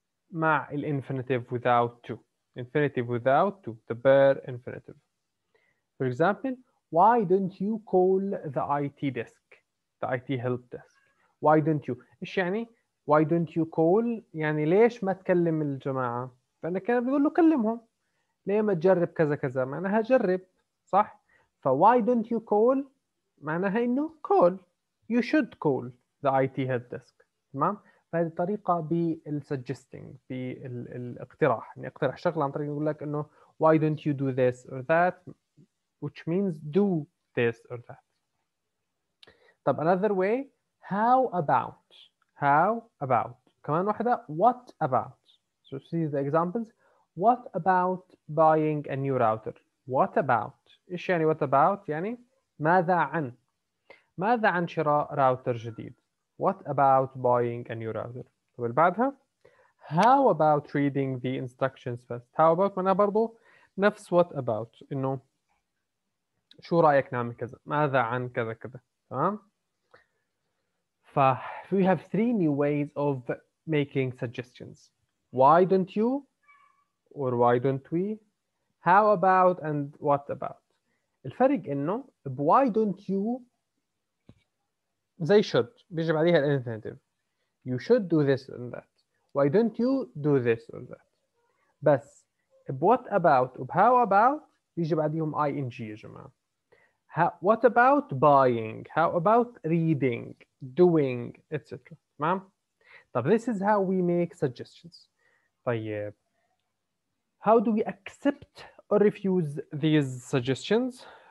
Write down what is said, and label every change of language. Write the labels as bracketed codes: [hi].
[ar] مع [en] infinitive without to. Infinitive without to, the bare infinitive. For example, why don't you call the IT desk, the IT help desk? Why don't you? [ar] إيش يعني؟ [en] Why don't you call؟ [ar] يعني ليش ما تكلم الجماعة؟ فأنا كان بيقول له كلمهم. ليه ما تجرب كذا كذا؟ معناها جرب، صح؟ ف [en] why don't you call [ar] معناها إنه call. [en] You should call the IT help desk. [ar] تمام؟ فهذه الطريقة بالsuggesting، بالاقتراح، يعني اقترح شغلة عن طريق يقول لك إنه [en] why don't you do this or that, which means do this or that. [ar] طب [en] another way, how about. How about. [ar] كمان واحدة, [en] what about. So see the examples. What about buying a new router? What about. [ar] إيش يعني [en] what about؟ [ar] يعني ماذا عن. ماذا عن شراء راوتر جديد؟ [en] What about buying a new router؟ [ar] طب اللي بعدها, [en] how about reading the instructions first. How about [ar] معناها برضو نفس [en] what about, [ar] إنه شو رأيك نعمل كذا؟ ماذا عن كذا كذا. تمام؟ ف [en] we have 3 new ways of making suggestions. Why don't you, or why don't we, how about, and what about. [ar] الفرق إنه [en] why don't you [ar] زي [en] should [ar] بيجي بعديها الانفينيتيف. [en] You should do this and that. Why don't you do this or that. [ar] بس [en] what about how about [ar] بيجي بعديهم [en] ing [ar] يا جماعة. [en] What about buying? How about reading, doing, etc. [ar] تمام؟ [en] طب this is how we make suggestions. [ar] طيب [en] how do we accept or refuse these suggestions?